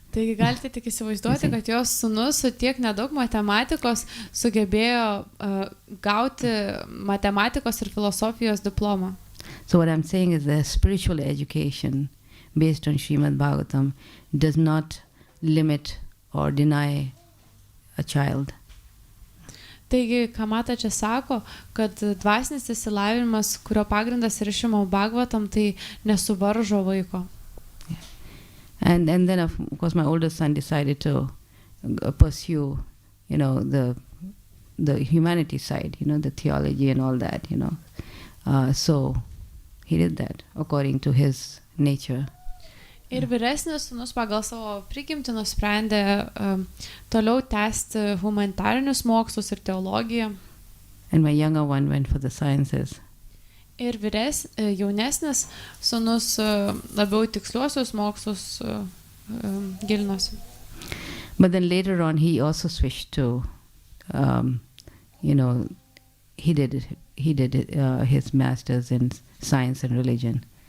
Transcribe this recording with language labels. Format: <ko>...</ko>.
<lt>Taigi galite tik įsivaizduoti, kad jos sūnus su tiek nedaug matematikos sugebėjo gauti matematikos ir filosofijos diplomą.</lt> <en>So what I'm saying is that spiritual education based on Srimad Bhagavatam does not limit or deny a child.</en> <lt>Taigi, ką mataji sako, kad dvasinis išsilavinimas, kurio pagrindas yra Srimad Bhagavatam, tai nesuvaržo vaiko.</lt> <en>And then of course my older son decided to pursue, the humanity side, the theology and all that, So he did that according to his nature.</en> <lt>Ir vyresnis sūnus pagal savo prigimtį nusprendė toliau tęsti humanitarinius mokslus ir teologiją.</lt> <en>And my younger one went for the sciences.</en> <lt>Ir jaunesnis sūnus labiau tiksliuosius mokslus gilinosi.</lt> <en>But then later on he also switched to, he did his master's in science and religion.</en>